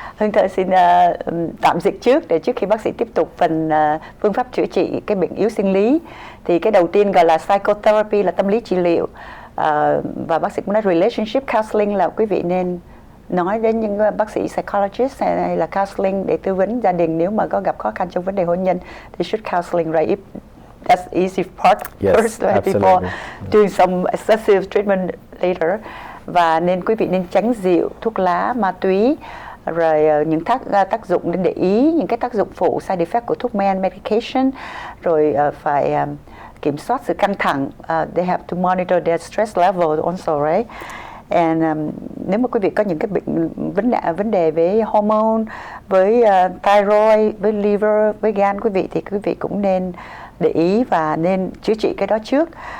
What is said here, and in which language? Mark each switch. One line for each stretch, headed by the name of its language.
Vietnamese: Hương Thơ xin tạm dịch trước để trước khi bác sĩ tiếp tục phần phương pháp chữa trị cái bệnh yếu sinh lý. Thì cái đầu tiên gọi là psychotherapy, là tâm lý trị liệu, và bác sĩ cũng nói relationship counseling là quý vị nên nói đến những bác sĩ psychologist hay là counseling để tư vấn gia đình nếu mà có gặp khó khăn trong vấn đề hôn nhân.
English: They should counseling, right? If that's easy part first, right? Before doing some excessive treatment later.
Vietnamese: Và nên quý vị nên tránh rượu, thuốc lá, ma túy, rồi những tác dụng nên để ý những cái tác dụng phụ, side effect của thuốc men, medication, rồi phải kiểm soát sự căng thẳng.
English: They have to monitor their stress level also, right?
Vietnamese: And nếu mà quý vị có những cái bệnh vấn đề với hormone, với thyroid, với liver, với gan quý vị, thì quý vị cũng nên để ý và nên chữa trị cái đó trước.